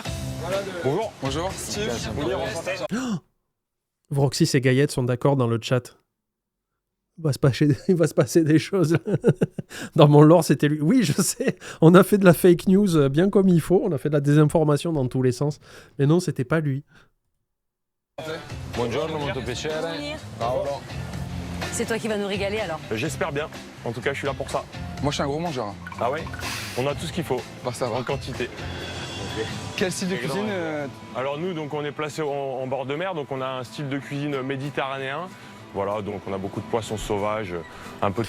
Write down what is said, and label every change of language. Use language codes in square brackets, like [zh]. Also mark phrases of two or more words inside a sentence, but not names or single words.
[fr] Bonjour. Bonjour. Steve. Vroxis et Gaillette sont d'accord dans le chat. il va se passer des choses. Dans mon lore, c'était lui. Oui, je sais, on a fait de la [en] fake news [fr] bien comme il faut, on a fait de la désinformation dans tous les sens. Mais non, c'était pas lui. [it] Buongiorno, molto piacere. Paolo. [fr] C'est toi qui vas nous régaler alors. J'espère bien. En tout cas, je suis là pour ça. Moi, je suis un gros mangeur. Ah ouais? On a tout ce qu'il faut. Bah, ça va. En quantité. Quel style de cuisine Alors nous, donc, on est placé en bord de mer, donc on a un style de cuisine méditerranéen. Voilà, donc on a beaucoup de poissons sauvages, un peu...